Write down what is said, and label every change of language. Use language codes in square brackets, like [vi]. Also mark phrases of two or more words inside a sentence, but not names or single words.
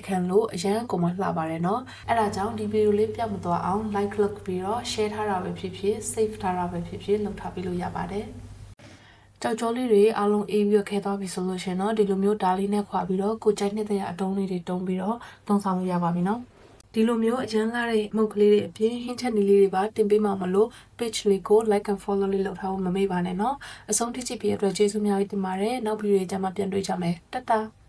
[my] အခမ်းလို့အရန်ကိုမှလှပါတယ်နော်အဲ့ဒါကြောင့်ဒီဗီဒီယိုလေးပြတ်မသွားအောင် like လုပ်ပြီးတော့ share ထားတာပဲဖြစ်ဖြစ် save ထားတာပဲဖြစ်ဖြစ်လုပ်ထားပြီးလို့ရပါတယ်ကြောက်ကြောလေးတွေအားလုံးအေးပြီးခဲသွားပြီဆိုလို့ရှင်တော့ဒီလိုမျိုးဓာလေးနဲ့ခွာပြီးတော့ကိုကြိုက်နေတဲ့အတုံးလေးတွေတုံးပြီးတော့သုံးဆောင်လို့ရပါပြီနော်ဒီလိုမျိုးအရန်လာတဲ့မုတ်ကလေးတွေအပြင်ဟင်းချက်နီလေးတွေပါတင်ပေးမှာမလို့ page လေးကို [en] like and follow [my] လေးလုပ်ထားဖို့မမေ့ပါနဲ့เนาะအဆုံးထိကြည့်ပြီးတဲ့အတွက်ကျေးဇူးများကြီးတင်ပါတယ်နောက်ဗီဒီယိုကြမှာပြန်တွေ့ကြမယ်တတ်တာ